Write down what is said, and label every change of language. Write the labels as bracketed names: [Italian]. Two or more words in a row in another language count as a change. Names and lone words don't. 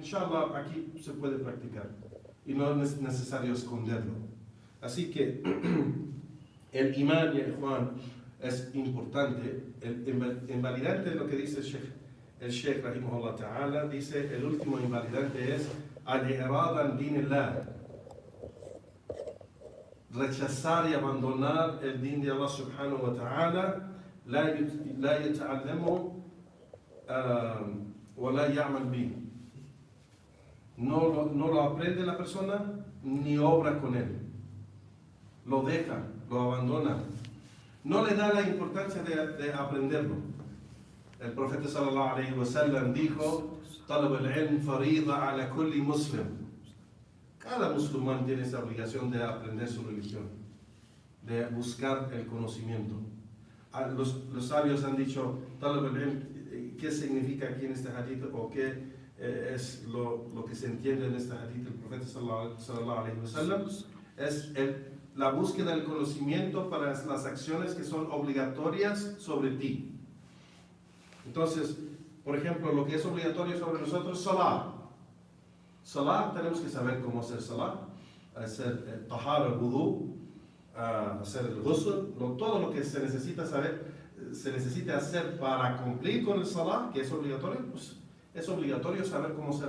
[Spanish] Inshallah, aquí se puede practicar y no es necesario esconderlo. Así que el imán, y Juan, es importante. El invalidante de lo que dice el Sheikh [Arabic] رحمه الله تعالى, [Spanish] dice el último invalidante es [Arabic] الإعراض عن دين الله, [Spanish] rechazar y abandonar el din de Allah [Arabic] سبحانه وتعالى, لا يتعلم ولا يعمل به. [Spanish] No lo aprende la persona ni obra con él, lo deja, lo abandona, no le da la importancia de aprenderlo. El profeta [Arabic] صلى الله عليه وسلم [Spanish] dijo: [Arabic] "طلب العلم فريضة على كل مسلم". [Spanish] Cada musulmán tiene esa obligación de aprender su religión, de buscar el conocimiento. Los sabios han dicho, [Arabic] طلب العلم, [Spanish] ¿qué significa aquí en este hadith o qué es lo que se entiende en este hadith del profeta [Arabic] صلى الله عليه وسلم? [Spanish] Es la búsqueda del conocimiento para las acciones que son obligatorias sobre ti. Entonces, por ejemplo, lo que es obligatorio sobre nosotros, salah. Salah, tenemos que saber cómo hacer salah, hacer tahara, wudu, hacer el ghusl, todo lo que se necesita saber, se necesita hacer para cumplir con el salah, que es obligatorio, pues es obligatorio saber cómo hacerlo.